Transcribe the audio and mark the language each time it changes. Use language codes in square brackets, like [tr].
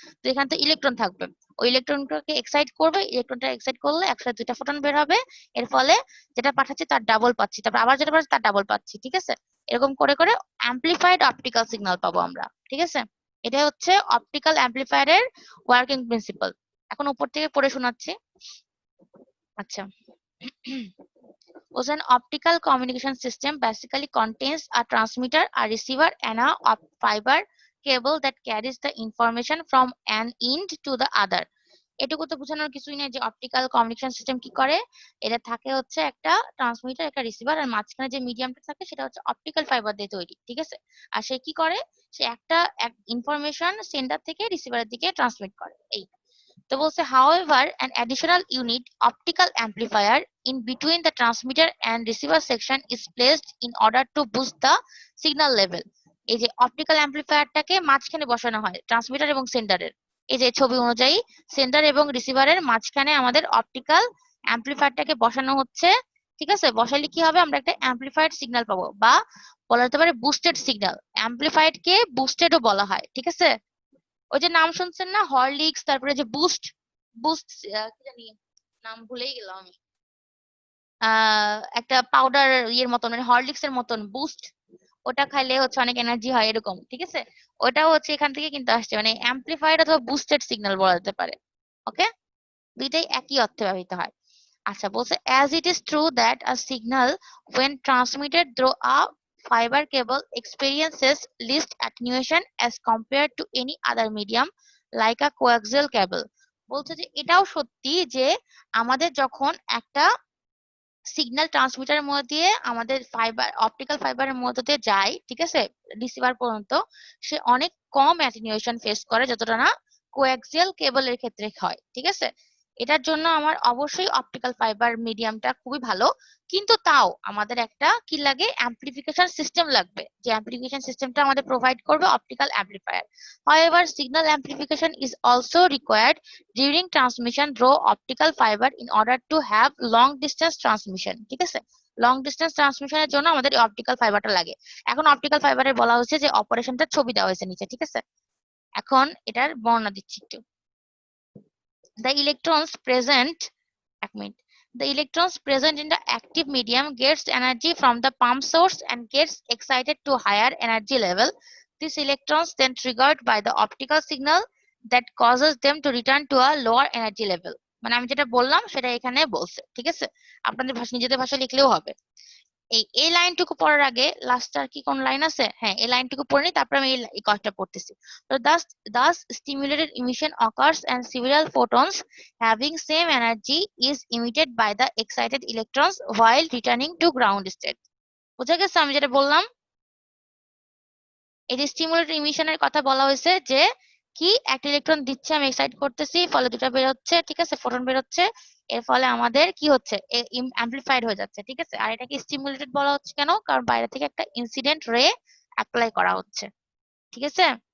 [bn] তো এখান থেকে ইলেকট্রন থাকবে, ওই ইলেকট্রনটাকে এক্সাইট করবে, ইলেকট্রনটা এক্সাইট করলে একসাথে 2টা ফোটন বের হবে। এর ফলে যেটা পাঠাচ্ছি তার ডাবল পাচ্ছি, তারপর আবার যেটা পাঠাচ্ছি তার ডাবল পাচ্ছি, ঠিক আছে। এরকম করে করে অ্যাম্পলিফাইড অপটিক্যাল সিগন্যাল পাবো আমরা, ঠিক আছে। এটা হচ্ছে অপটিক্যাল অ্যাম্পলিফায়ারের ওয়ার্কিং প্রিন্সিপাল। এখন উপর থেকে পড়ে শোনাচ্ছি। আচ্ছা [en] was an optical communication system basically contains a transmitter, a receiver, and a fiber cable that carries the information from an end to the other. [bn] এটুকু তো বোঝানোর কিছুই নেই যে অপটিক্যাল কমিউনিকেশন সিস্টেম কি করে। এটা থাকে হচ্ছে একটা ট্রান্সমিটার, একটা রিসিভার, আর মাঝখানে যে মিডিয়ামটা থাকে সেটা হচ্ছে অপটিক্যাল ফাইবার দিয়ে তৈরি, ঠিক আছে। আর সে কি করে, সে একটা ইনফরমেশন সেন্ডার থেকে রিসিভারের দিকে ট্রান্সমিট করে। এই তো বলছে [en] however an additional unit optical amplifier in between the transmitter and receiver section is placed in order to boost the signal level. [bn] এই যে অপটিক্যাল অ্যাম্পলিফায়ারটাকে মাঝখানে বসানো হয় ট্রান্সমিটার এবং সেন্ডারের, এই যে ছবি অনুযায়ী সেন্ডার এবং রিসিভারের মাঝখানে আমাদের অপটিক্যাল অ্যাম্পলিফায়ারটাকে বসানো হচ্ছে, ঠিক আছে। বসাইলে কি হবে, আমরা একটা অ্যাম্পলিফাইড সিগন্যাল পাবো, বা বলা যেতে পারে বুস্টেড সিগন্যাল। অ্যাম্পলিফাইড কে বুস্টেডও বলা হয়, ঠিক আছে। ওই যে নাম শুনছেন না হরলিক্স, তারপরে যে বুস্ট, বুস্ট কি জানি নাম ভুলেই গেলাম আমি, একটা পাউডার ইয়ের মতন, মানে হরলিক্স এর মতন বুস্ট, ওটা খাইলে হচ্ছে অনেক এনার্জি হয় এরকম, ঠিক আছে। ওটাও হচ্ছে এখান থেকে কিন্তু আসছে, মানে অ্যাম্পলিফাইড অথবা বুস্টেড সিগন্যাল বলা যেতে পারে। ওকে, দুইটাই একই অর্থে ব্যবহৃত হয়। আচ্ছা বলছে [en] as it is true that a signal when transmitted through a fiber cable experiences least attenuation as compared to any other medium like a coaxial cable. [bn] বলছে যে এটাও সত্যি যে আমাদের যখন একটা সিগন্যাল ট্রান্সমিটারের মধ্যে দিয়ে আমাদের ফাইবার, অপটিক্যাল ফাইবারের মধ্যে দিয়ে যায়, ঠিক আছে, রিসিভার পর্যন্ত, সে অনেক কম অ্যাটেনুয়েশন ফেস করে যতটা না কোয়াক্সিয়াল কেবলের ক্ষেত্রে হয়, ঠিক আছে। এটার জন্য আমার অবশ্যই অপটিক্যাল ফাইবার মিডিয়ামটা খুবই ভালো, কিন্তু তাও আমাদের একটা কি লাগে, অ্যাম্পলিফিকেশন সিস্টেম লাগবে, যে অ্যাম্পলিফিকেশন সিস্টেমটা আমাদের প্রোভাইড করবে optical amplifier. [en] However, signal amplification is also required during transmission through optical fiber in order to have long distance transmission, [bn] ঠিক আছে। লং ডিস্টেন্স ট্রান্সমিশনের জন্য আমাদের অপটিক্যাল ফাইবারটা লাগে। এখন অপটিক্যাল ফাইবারে বলা হচ্ছে যে অপারেশনটা ছবি দেওয়া হয়েছে নিচে, ঠিক আছে। এখন এটার বর্ণনা দিচ্ছি একটু। [en] The electrons present, [bn] এক minute, [en] the electrons present in the active medium gets energy from the pump source and gets excited to higher energy level. These electrons then triggered by the optical signal that causes them to return to a lower energy level. [bn] মানে আমি যেটা বললাম সেটা এখানে বলছে, ঠিক আছে। আপনাদের ভাষা, নিজেদের ভাষায় লিখলেও হবে। এই লাইনটুকু পড়ার আগে লাস্ট আর কি কোন লাইন আছে, হ্যাঁ এই লাইনটুকু পড়ে নি, তারপরে আমি এই কথাটা পড়তেছি। তো [en] thus stimulated emission occurs and several photons having same energy is emitted by the excited electrons while returning to ground state. [bn] বুঝা গেছে আমি যেটা বললাম? এই যে স্টিমুলেটেড ইমিশনের কথা বলা হয়েছে যে কি একটা ইলেকট্রন দিচ্ছে, আমি এক্সাইট করতেছি, ফলে দুটো বের হচ্ছে, ঠিক আছে, ফোটন বের হচ্ছে, এর ফলে আমাদের কি হচ্ছে, অ্যাম্পলিফাইড হয়ে যাচ্ছে, ঠিক আছে। আর এটাকে স্টিমুলেটেড বলা হচ্ছে কেন, কারণ বাইরে থেকে একটা ইনসিডেন্ট রে অ্যাপ্লাই করা হচ্ছে, ঠিক আছে।